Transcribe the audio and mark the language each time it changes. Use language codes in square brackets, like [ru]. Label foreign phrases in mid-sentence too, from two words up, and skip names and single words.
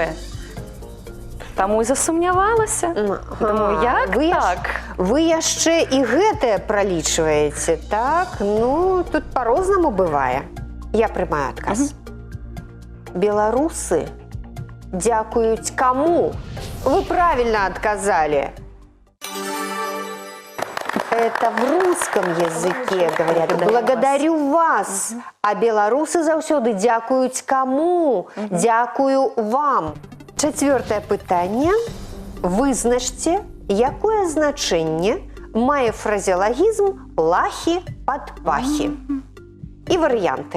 [be] Таму і засумнявалася. Думаю, як вы так? Вы яшчэ і гэтае пралічваеце, так? Ну, тут па-рознаму бывае. Я прымаю адказ. Беларусы дзякуюць каму? [ru] Вы правильно отказали. Это в русском языке говорят. Благодарю вас. [be] А беларусы заўсёды дзякуюць каму? Дзякую вам. Чацвёртае пытанне. Вызначце, якое значэнне мае фразеалагізм лахі-падпахі. І варыянты.